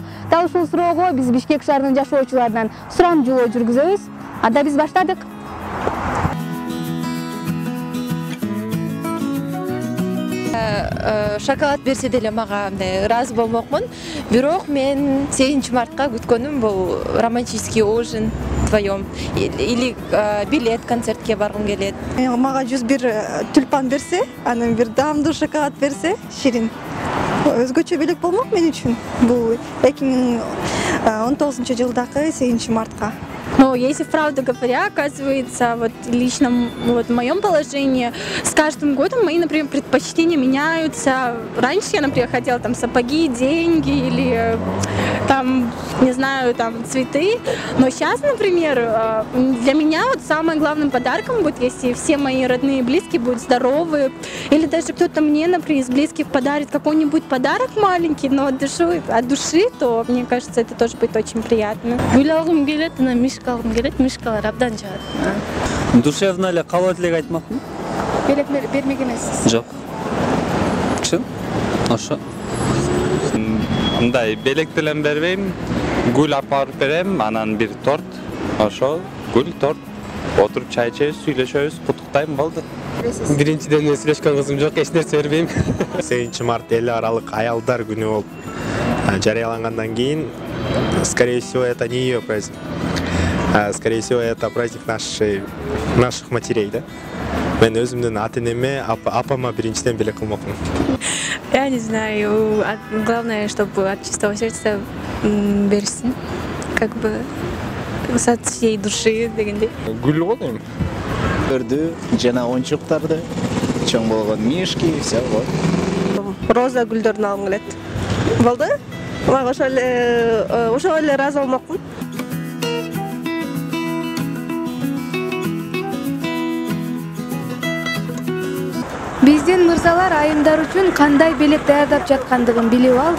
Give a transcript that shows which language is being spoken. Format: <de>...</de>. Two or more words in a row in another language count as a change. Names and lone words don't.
<ky>Дал ушул суроого биз Бишкек шаарынын жашоочуларынан сурамжылоо жүргүзөбүз. Анда биз баштадык. Шоколад берсе деле мага ыраазы болмокмун. Бирок мен 8 мартка күткөнүм бул</ky> <ru>романтический ужин вдвоем или билет</ru> <ky>концертке баргым келет. Мага 101 тюльпан берсе, анан бир даамдуу шоколад берсе, ширин. Өзгөчө белек болмок мен үчүн. Бул 2019-жылдагы 8 мартка.</ky> <ru>Но если правду говоря, оказывается, вот лично вот в моем положении с каждым годом мои, например, предпочтения меняются. Раньше я, например, хотела там сапоги, деньги или там, не знаю, там цветы. Но сейчас, например, для меня вот самым главным подарком будет, если все мои родные и близкие будут здоровы, или даже кто-то мне, например, из близких подарит какой-нибудь подарок маленький, но от души, то мне кажется, это тоже будет очень приятно.</ru> <ky>Алгым келет, мишкалар абдан жагат. Душевно эле кабыл элек айтмакмын. Белек бермек эмессиз. Жок. Чын? Ошо. Мындай белек делен бербейм. Гүл апарып берем, анан бир торт. Ошо, гүл, торт. Отуруп чай ичебиз, сүйлөшөбүз, куттуктайм, болду. Биринчиден сүйлөшкөн кызым жок, эч нерсе бербейм. 8 март эл аралык аялдар күнү болуп жарыялангандан кийин,</ky> <ru>скорее всего, это не ее праздник. Скорее всего, это праздник наших матерей, да?</ru> <ky>Мен өзүмдүн ата-энеме, апама биринчиден белек кылмокмун.</ky> <ru>Я не знаю, главное, чтобы от чистого сердца берсин, как бы от всей души дегендей.</ru> <ky>Гүл го дейм. Көрдү, жана оюнчуктарды, чоң болгон мишки,</ky> <ru>все вот.</ru> <ky>Роза гүлдөрүн алгым келет. Болду? Мага ошол эле ыраазы болмокмун. Биздин мырзалар айымдар үчүн кандай белек даярдап жаткандыгын билип алдык.</ky>